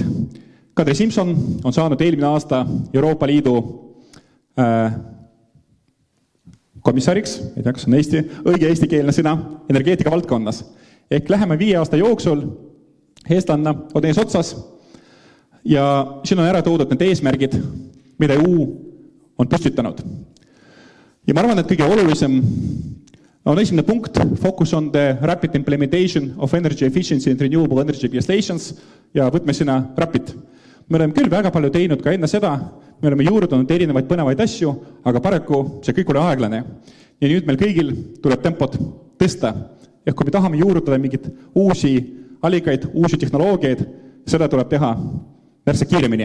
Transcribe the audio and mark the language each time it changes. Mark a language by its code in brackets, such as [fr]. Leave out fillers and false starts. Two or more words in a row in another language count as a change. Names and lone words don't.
[et] Kadri Simson on saanud eelmine aasta Euroopa Liidu komissariks, ei tea, kas on õige eestikeelne sõna, energeetika valdkonnas. Ehk läheme 5 aasta jooksul eestlanna on ees otsas ja siin on ära toodud need eesmärgid, mida EU on püstitanud. Ja ma arvan, et kõige olulisem on esimene punkt, [en] focus on the rapid implementation of energy efficiency and renewable energy legislations [et] ja võtmesõna [en] rapid. [et] Me oleme küll väga palju teinud ka enne seda, me oleme juurdunud erinevaid põnevaid asju, aga paraku see kõik oli aeglane. Ja nüüd meil kõigil tuleb tempot tõsta. Ehk kui me tahame juurutada mingid uusi allikaid, uusi tehnoloogiaid, seda tuleb teha märksa kiiremini.